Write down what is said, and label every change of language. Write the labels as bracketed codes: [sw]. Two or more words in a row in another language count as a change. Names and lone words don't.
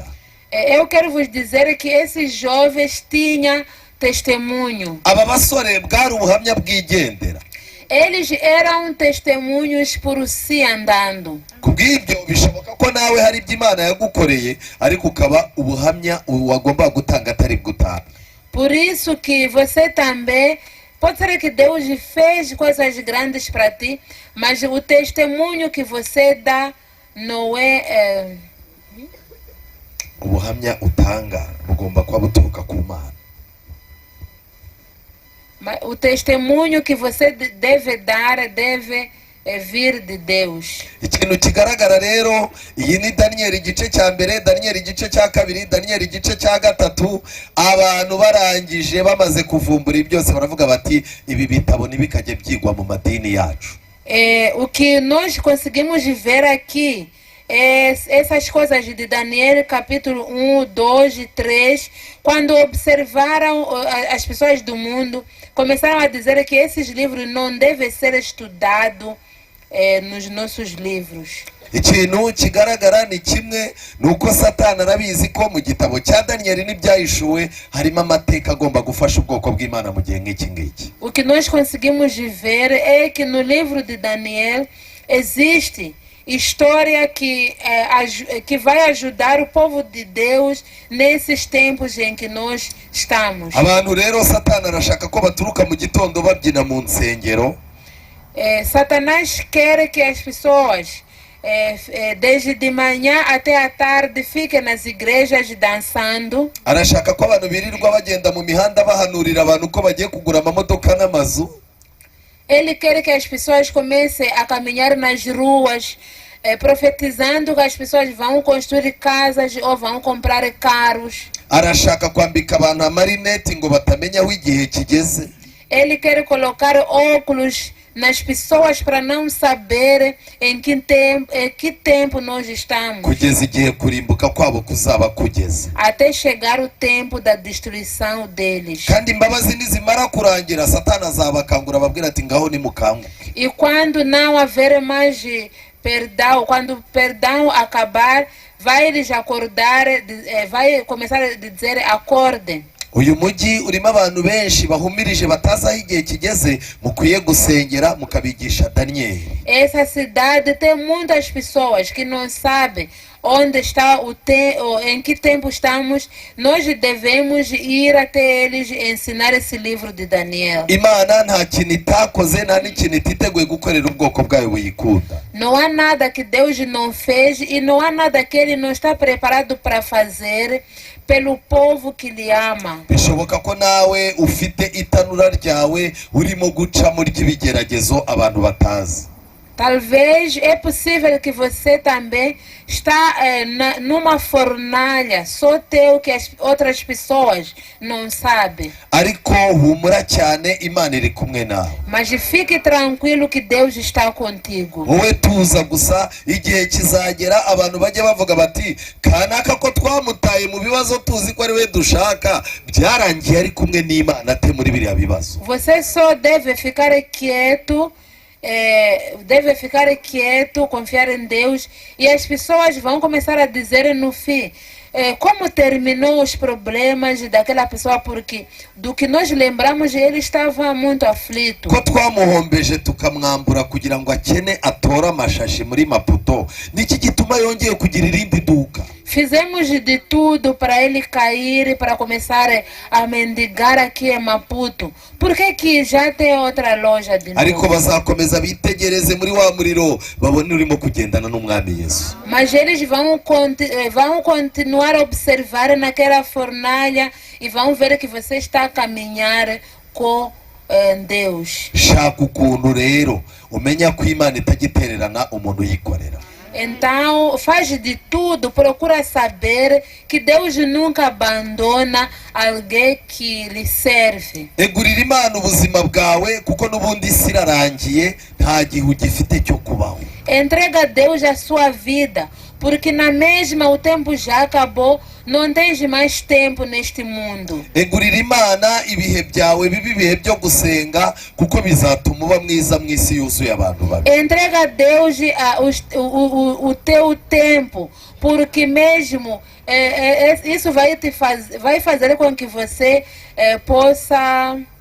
[pt] Eu quero vos dizer que esses jovens tinham testemunho. [rw] Aba basore bwari ubuhamya bwigendera. [pt] Eles eram testemunhos por si andando. [rw] Kubw'ibyo bishoboka ko nawe hari ibyo Imana yagukoreye ariko ukaba ubuhamya wagomba gutanga atari gutanga. [pt] Por isso que você também pode ser que Deus fez coisas grandes para ti, mas o testemunho que você dá não é [rw] Ubuhamya utanga bugomba kuba buturuka ku Mana. [pt] o testemunho que você deve dar deve vir de Deus. [rw] Ikintu kigaragara rero, iyi ni Daniel igice cya mbere, Daniel igice cya kabiri, Daniel igice cya gatatu. Abantu barangije bamaze kuvumbura byose baravuga bati ibi bitabo ntibikajye byigwa mu madini yacu. [pt] O que nós conseguimos ver aqui essas coisas de Daniel capítulo 1, 2 e 3, quando observaram as pessoas do mundo, começaram a dizer que esses livros não devem ser estudados nos nossos livros. [rw] Ikintu kigaragara ni kimwe, nuko Satani arabizi ko mu gitabo cya Daniel n'ibyahishuwe harimo amateka agomba gufasha ubwoko bw'Imana mu gihe nk'iki ngiki. [pt] O que nós conseguimos ver é que no livro de Daniel existe história que vai ajudar o povo de Deus nesses tempos em que nós estamos. [rw] Abantu rero Satani arashaka ko baturuka mu gitondo babyina mu nsengero. [pt] Satanás quer que as pessoas desde de manhã até a tarde fiquem nas igrejas dançando. [rw] Arashaka ko abantu birirwa bagenda mu mihanda bahanurira abantu ko bagiye kugura amamodoka n'amazu. [pt] Ele quer que as pessoas comecem a caminhar nas ruas, profetizando que as pessoas vão construir casas ou vão comprar carros. [rw] Arashaka kwambika abantu amarineti ngo batamenya aho igihe kigeze. [pt] Ele quer colocar óculos nas pessoas para não saber em que tempo nós estamos. [rw] Kugeza igihe kurimbuka kwabo kuzaba kugeze. [pt] Até chegar o tempo da destruição deles. [rw] Kandi imbabazi nizimara kurangira Satani azabakangura babwira ati ngaho nimukanguke. [pt] E quando não haver mais perdão, quando o perdão acabar, vai lhes acordar, vai começar a dizer acordem. [rw] Uyu mujyi urimo abantu benshi bahumirije batazi aho igihe kigeze, mukwiye gusengera mukabigisha Daniel. [pt] Essa cidade tem muitas pessoas que não sabem onde está em que tempo estamos. Nós devemos ir até eles e ensinar esse livro de Daniel. [rw] Imana nta kintu itakoze nta n'ikintu ititeguye gukorera ubwoko bwayo buyikunda. [pt] Não há nada que Deus não fez e não há nada que Ele não está preparado para fazer pelo povo que lhe ama. [rw] Bishoboka ko nawe ufite itanura ryawe urimo guca muri kibigeragezo abantu batazi. [pt] Talvez é possível que você também está numa fornalha, só teu que as outras pessoas não sabem. [rw] Ariko humura cyane, Imana iri kumwe nawe. [pt] Mas fique tranquilo que Deus está contigo. [rw] Wowe tuza gusa igihe kizagera abantu bajye bavuga bati kanaka ko twamutaye mu bibazo tuzi ko ari we dushaka, byarangiye ari kumwe n'Imana ate muri biriya bibazo. [pt] Você só deve ficar quieto. Confiar em Deus, e as pessoas vão começar a dizer no fim como terminou os problemas daquela pessoa, porque do que nós lembramos ele estava muito aflito. [rw] Ko twamuhombeje tukamwambura kugira ngo akene atora amashashi muri Maputo. [pt] moto? [rw] Niki gituma yongeye kugira irindi duka? [pt] Fizemos de tudo para ele cair, para começar a mendigar aqui em Maputo. Por que que já tem outra loja de [rw] ariko [pt] novo? [rw] bazakomeza bitegereze muri wa muriro babone urimo kugendana n'umwami Yesu. [pt] Mas eles vão continuar a observar naquela fornalha e vão ver que você está a caminhar com Deus. [rw] Shaka ukuntu rero umenya ko Imana itagitererana umuntu yikorera. [pt] Então, faz de tudo, procura saber que Deus nunca abandona alguém que lhe serve. [rw] Egurira Imana ubuzima bwawe kuko n'ubundi isi irarangiye nta gihe ugifite cyo kubaho. [pt] Entrega a Deus a sua vida, porque na mesma o tempo já acabou, não tens mais tempo neste mundo. [rw] Egurira Imana ibihe byawe bibi ibihe byo gusenga kuko bizatuma uba mwiza mu isi yuzuye abantu babi. [pt] Entrega a Deus o teu tempo, porque mesmo isso vai fazer com que você possa...